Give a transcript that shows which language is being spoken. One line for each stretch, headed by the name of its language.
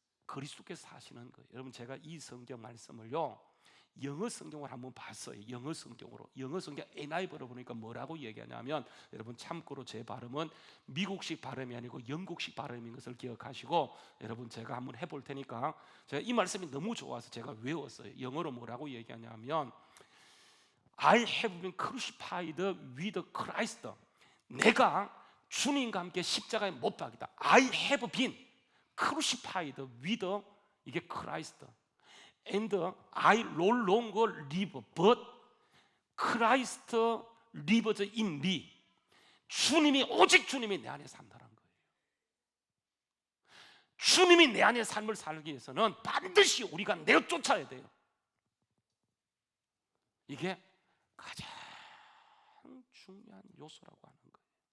Korean: 그리스도께서 사시는 거예요. 여러분, 제가 이 성경 말씀을요, 영어 성경을 한번 봤어요. 영어 성경으로. 영어 성경 NIV로 보니까 뭐라고 얘기하냐면, 여러분 참고로 제 발음은 미국식 발음이 아니고 영국식 발음인 것을 기억하시고, 여러분 제가 한번 해볼 테니까, 제가 이 말씀이 너무 좋아서 제가 외웠어요. 영어로 뭐라고 얘기하냐면
English: I have been crucified with Christ.
Korean: 내가 주님과 함께 십자가에 못 박이다.
English: I have been crucified with 이게 Christ. And I no longer live, but Christ lives in me.
Korean: 주님이, 오직 주님이 내 안에 산다는 거예요. 주님이 내 안에 삶을 살기 위해서는 반드시 우리가 내쫓아야 돼요. 이게 가장 중요한 요소라고 하는 거예요.